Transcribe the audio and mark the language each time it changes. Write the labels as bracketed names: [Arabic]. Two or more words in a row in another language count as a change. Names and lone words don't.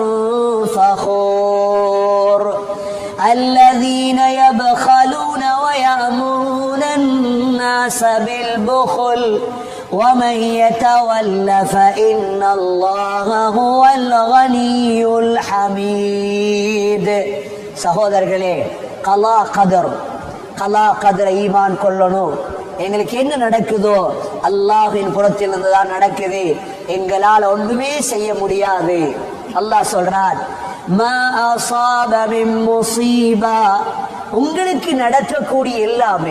[Arabic] فَخُورٍ الَّذِينَ يَبْخَلُونَ وَيَأْمُرُونَ النَّاسَ بِالْبُخْلِ وَمَن يَتَوَلَّ فَإِنَّ اللَّهَ هُوَ الْغَنِيُّ الْحَمِيدُ. [Tamil] சகோதரர்களே, கலா கதரை ஈமான் கொள்ளணும். எங்களுக்கு என்ன நடக்குதோ அல்லாஹ்வின் புறத்திலிருந்து தான் நடக்குது, எங்களால் ஒன்றுமே செய்ய முடியாது. அல்லாஹ் சொல்றான், [Arabic] ما أصاب من مصيبة, [Tamil] உங்களுக்கு நடக்கக்கூடிய எல்லாமே.